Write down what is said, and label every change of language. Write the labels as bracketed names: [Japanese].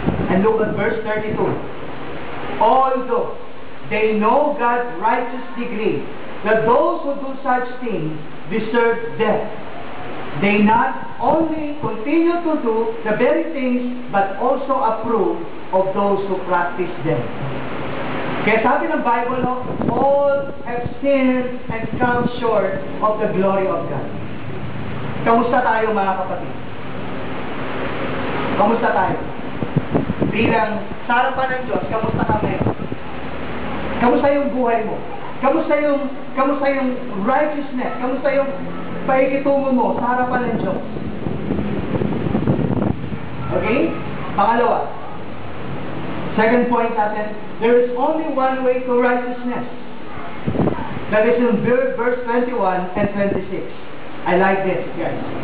[English] And look at verse 32. Although they know God's righteous decree that those who do such things deserve death, they not only continue to do the very things, but also approve of those who practice them. [Filipino] Kaya sabi ng [English] Bible, no, all have sinned and come short of the glory of God. [Filipino] Kamusta tayo, mga kapatid? Kamusta tayo? Bilang sa harapan ng Diyos, kamusta ka ngayon? Kamusta yung buhay mo? Kamusta yung righteousness? Kamusta yung paikitungo mo sa harapan ng Diyos? Okay? Pangalawa. [English] Second point natin, there is only one way to righteousness. That is in verse 21 and 26. I like this, guys.